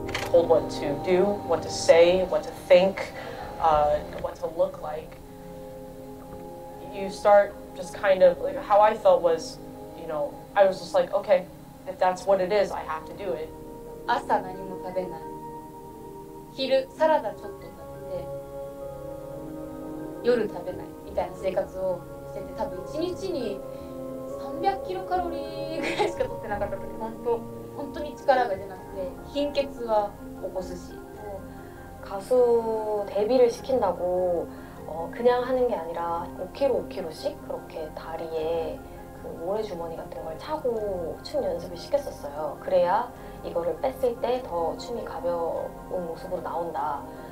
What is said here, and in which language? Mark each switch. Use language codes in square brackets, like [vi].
[en] Told what to do, what to say, what to think, what to look like. You start just kind of, like, how I felt was, I was just like, okay, if that's what it is, I have to do it. [ja] 朝何も食べない、昼サラダちょっと食べて夜食べないみたいな生活をしてて、多分1日に300キロカロリーぐらいしか取ってなかった時、本当に力が出なくて貧血は起こすし。 [ko] 가수 데뷔를 시킨다고 그냥 하는 게 아니라 5kg, 5kg씩 그렇게 다리에 그 모래주머니 같은 걸 차고 춤 연습을 시켰었어요. 그래야 이거를 뺐을 때 더 춤이 가벼운 모습으로 나온다.